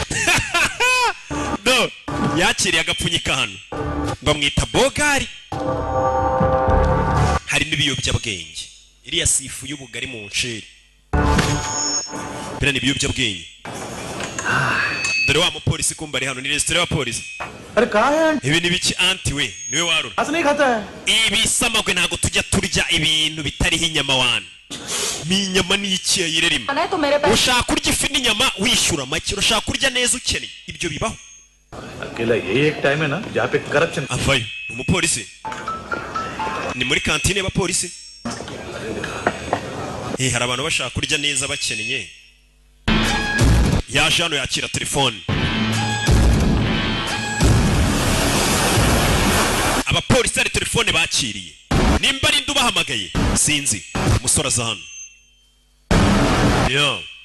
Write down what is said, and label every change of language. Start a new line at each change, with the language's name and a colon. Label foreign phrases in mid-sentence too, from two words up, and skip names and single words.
Kinyarwanda: no yakiriye agapfunyika hano bamwita Bogari harimo ibiyobyabwenge iriya sifu y'ubugari mu nsheri bera ni ibiyobyabwenge dore wa mupolisi kumba ari hano ni resitora y'abapolisi
Hindi: अरे कहाँ है
Kinyarwanda: ibi ni biki anti we niwe warura
Hindi: ऐसा नहीं खाता है
Kinyarwanda: ibi samagwe ntago tujya turya ibintu bitariho inyama wana ni inyama n'iki yayirerimo
Hindi: है तो मेरे पास
Kinyarwanda: ushaka kurya ifi n'inyama wishyura make urashaka kurya neza ukeneye ibyo bibaho
Hindi: अकेला ये एक टाइम है ना जहाँ पे करप्शन
Kinyarwanda: avayo umupolisi ni muri kantine y'abapolisi hari abantu bashaka kurya neza bakennye yaje hano yakira telefone abapolisi ari telefone bakiriye nimba ari ndubahamagaye sinzi umusore aza hano yo